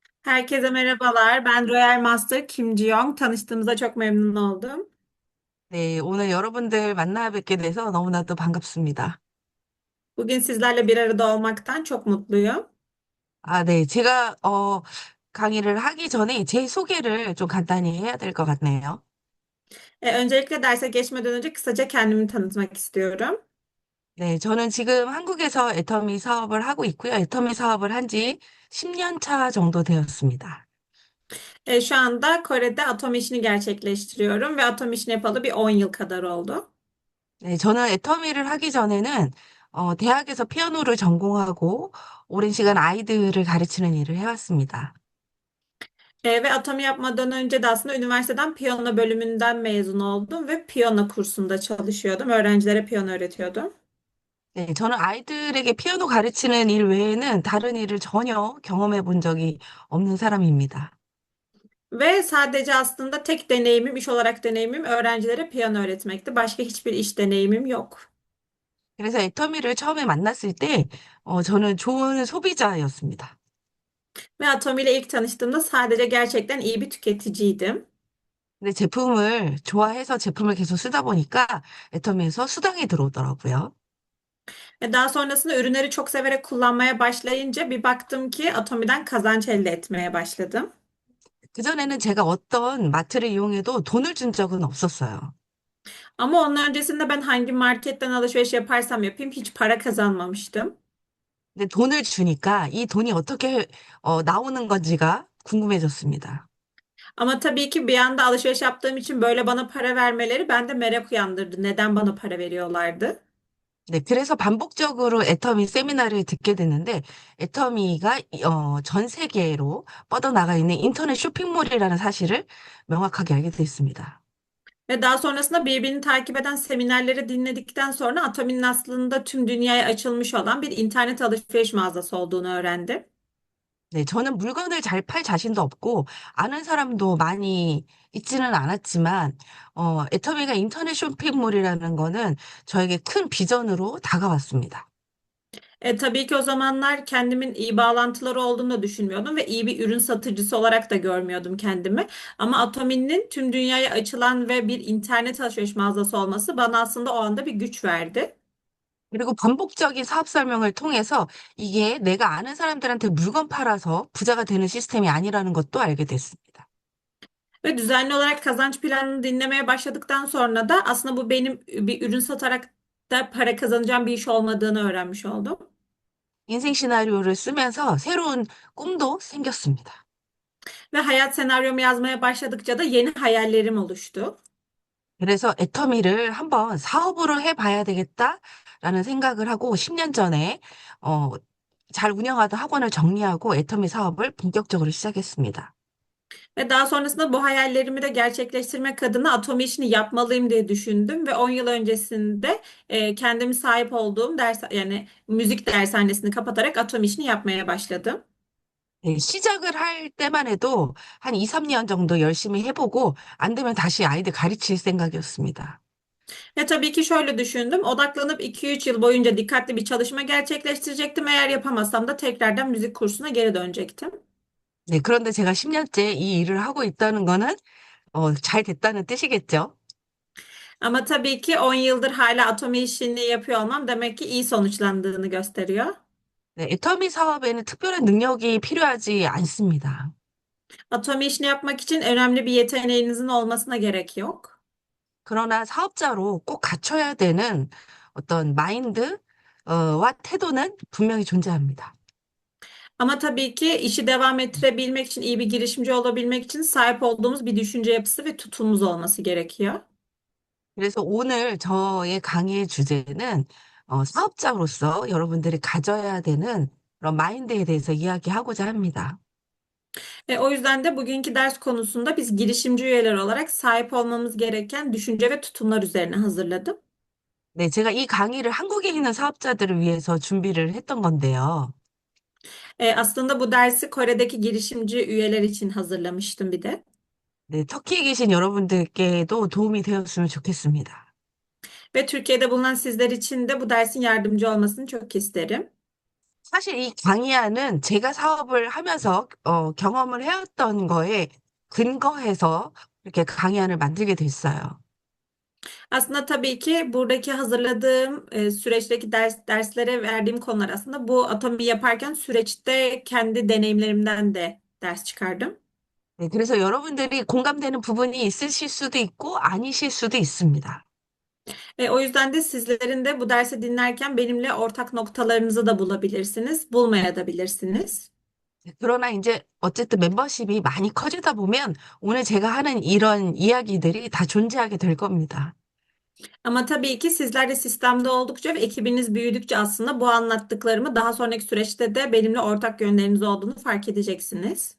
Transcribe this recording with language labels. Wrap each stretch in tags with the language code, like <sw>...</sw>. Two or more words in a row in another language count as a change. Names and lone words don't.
<tr>Herkese merhabalar. Ben Royal Master Kim Ji-young. Tanıştığımıza çok memnun oldum.</tr> <ko>네, 오늘 여러분들 만나 뵙게 돼서 너무나도 반갑습니다.</ko> <tr>Bugün sizlerle bir arada olmaktan çok mutluyum.</tr> <ko>아, 네. 제가, 강의를 하기 전에 제 소개를 좀 간단히 해야 될 것 같네요.</ko> <tr>Öncelikle derse geçmeden önce kısaca kendimi tanıtmak istiyorum.</tr> <ko>네, 저는 지금 한국에서 애터미 사업을 하고 있고요. 애터미 사업을 한지 10년 차 정도 되었습니다.</ko> <tr>Şu anda Kore'de atom işini gerçekleştiriyorum ve atom işini yapalı bir 10 yıl kadar oldu.</tr> <ko>네, 저는 애터미를 하기 전에는, 대학에서 피아노를 전공하고 오랜 시간 아이들을 가르치는 일을 해왔습니다.</ko> <tr>Ve atom yapmadan önce de aslında üniversiteden piyano bölümünden mezun oldum ve piyano kursunda çalışıyordum. Öğrencilere piyano öğretiyordum.</tr> <ko>네, 저는 아이들에게 피아노 가르치는 일 외에는 다른 일을 전혀 경험해 본 적이 없는 사람입니다.</ko> <tr>Ve sadece aslında tek deneyimim, iş olarak deneyimim öğrencilere piyano öğretmekti. Başka hiçbir iş deneyimim yok.</tr> <ko>그래서 애터미를 처음에 만났을 때, 저는 좋은 소비자였습니다.</ko> <tr>Ve Atomi ile ilk tanıştığımda sadece gerçekten iyi bir tüketiciydim.</tr> <ko>근데 제품을 좋아해서 제품을 계속 쓰다 보니까 애터미에서 수당이 들어오더라고요.</ko> <tr>Ve daha sonrasında ürünleri çok severek kullanmaya başlayınca bir baktım ki Atomi'den kazanç elde etmeye başladım.</tr> <ko>그전에는 제가 어떤 마트를 이용해도 돈을 준 적은 없었어요.</ko> <tr>Ama onun öncesinde ben hangi marketten alışveriş yaparsam yapayım hiç para kazanmamıştım.</tr> <ko>근데 돈을 주니까 이 돈이 어떻게, 나오는 건지가 궁금해졌습니다.</ko> <tr>Ama tabii ki bir anda alışveriş yaptığım için böyle bana para vermeleri bende merak uyandırdı. Neden bana para veriyorlardı?</tr> <ko>네, 그래서 반복적으로 애터미 세미나를 듣게 됐는데, 애터미가 전 세계로 뻗어나가 있는 인터넷 쇼핑몰이라는 사실을 명확하게 알게 됐습니다.</ko> <tr>Ve daha sonrasında birbirini takip eden seminerleri dinledikten sonra Atomi'nin aslında tüm dünyaya açılmış olan bir internet alışveriş mağazası olduğunu öğrendim.</tr> <ko>네, 저는 물건을 잘 팔 자신도 없고, 아는 사람도 많이 있지는 않았지만, 애터미가 인터넷 쇼핑몰이라는 거는 저에게 큰 비전으로 다가왔습니다.</ko> <tr>Tabii ki o zamanlar kendimin iyi bağlantıları olduğunu da düşünmüyordum ve iyi bir ürün satıcısı olarak da görmüyordum kendimi. Ama Atomi'nin tüm dünyaya açılan ve bir internet alışveriş mağazası olması bana aslında o anda bir güç verdi.</tr> <ko>그리고 반복적인 사업 설명을 통해서 이게 내가 아는 사람들한테 물건 팔아서 부자가 되는 시스템이 아니라는 것도 알게 됐습니다.</ko> <tr>Ve düzenli olarak kazanç planını dinlemeye başladıktan sonra da aslında bu benim bir ürün satarak da para kazanacağım bir iş olmadığını öğrenmiş oldum.</tr> <ko>인생 시나리오를 쓰면서 새로운 꿈도 생겼습니다.</ko> <tr>Ve hayat senaryomu yazmaya başladıkça da yeni hayallerim oluştu.</tr> <ko>그래서 애터미를 한번 사업으로 해봐야 되겠다라는 생각을 하고 10년 전에 어, 잘 운영하던 학원을 정리하고 애터미 사업을 본격적으로 시작했습니다.</ko> <tr>Ve daha sonrasında bu hayallerimi de gerçekleştirmek adına Atomi işini yapmalıyım diye düşündüm ve 10 yıl öncesinde kendimi sahip olduğum ders yani müzik dershanesini kapatarak Atomi işini yapmaya başladım.</tr> <ko>네, 시작을 할 때만 해도 한 2, 3년 정도 열심히 해보고 안 되면 다시 아이들 가르칠 생각이었습니다.</ko> <tr>Ve tabii ki şöyle düşündüm. Odaklanıp 2-3 yıl boyunca dikkatli bir çalışma gerçekleştirecektim. Eğer yapamazsam da tekrardan müzik kursuna geri dönecektim.</tr> <ko>네, 그런데 제가 10년째 이 일을 하고 있다는 거는 잘 됐다는 뜻이겠죠.</ko> <tr>Ama tabii ki 10 yıldır hala Atomi işini yapıyor olmam demek ki iyi sonuçlandığını gösteriyor.</tr> <ko>네, 애터미 사업에는 특별한 능력이 필요하지 않습니다.</ko> <tr>Atomi işini yapmak için önemli bir yeteneğinizin olmasına gerek yok.</tr> <ko>그러나 사업자로 꼭 갖춰야 되는 어떤 와 태도는 분명히 존재합니다.</ko> <tr>Ama tabii ki işi devam ettirebilmek için, iyi bir girişimci olabilmek için sahip olduğumuz bir düşünce yapısı ve tutumumuz olması gerekiyor.</tr> <ko>그래서 오늘 저의 강의의 주제는 사업자로서 여러분들이 가져야 되는 그런 마인드에 대해서 이야기하고자 합니다.</ko> <tr>O yüzden de bugünkü ders konusunda biz girişimci üyeler olarak sahip olmamız gereken düşünce ve tutumlar üzerine hazırladım.</tr> <ko>네, 제가 이 강의를 한국에 있는 사업자들을 위해서 준비를 했던 건데요.</ko> <tr>Aslında bu dersi Kore'deki girişimci üyeler için hazırlamıştım bir de.</tr> <ko>네, 터키에 계신 여러분들께도 도움이 되었으면 좋겠습니다.</ko> <tr>Ve Türkiye'de bulunan sizler için de bu dersin yardımcı olmasını çok isterim.</tr> <ko>사실 이 강의안은 제가 사업을 하면서 경험을 해왔던 거에 근거해서 이렇게 강의안을 만들게 됐어요.</ko> <tr>Aslında tabii ki buradaki hazırladığım süreçteki derslere verdiğim konular aslında bu atomi yaparken süreçte kendi deneyimlerimden de ders çıkardım.</tr> <ko>네, 그래서 여러분들이 공감되는 부분이 있으실 수도 있고 아니실 수도 있습니다.</ko> <tr>O yüzden de sizlerin de bu dersi dinlerken benimle ortak noktalarınızı da bulabilirsiniz, bulmayabilirsiniz.</tr> <ko>네, 그러나 이제 어쨌든 멤버십이 많이 커지다 보면 오늘 제가 하는 이런 이야기들이 다 존재하게 될 겁니다.</ko> <tr>Ama tabii ki sizler de sistemde oldukça ve ekibiniz büyüdükçe aslında bu anlattıklarımı daha sonraki süreçte de benimle ortak yönleriniz olduğunu fark edeceksiniz.</tr>